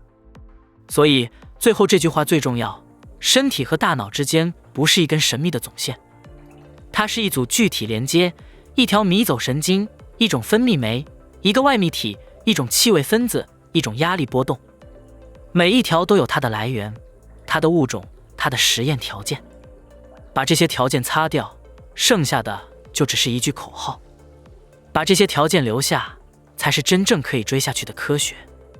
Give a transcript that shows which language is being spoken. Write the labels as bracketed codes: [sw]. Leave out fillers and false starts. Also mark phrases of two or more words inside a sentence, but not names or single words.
[zh] 所以最後這句話最重要，身體和大腦之間不是一根神秘的總線，它是一組具體連接，一條迷走神經，一種分泌酶，一個外泌體，一種气味分子，一種壓力波動。每一條都有它的來源，它的物種，它的實驗條件。把這些條件擦掉，剩下的就只是一句口號。把這些條件留下，才是真正可以追下去的科學。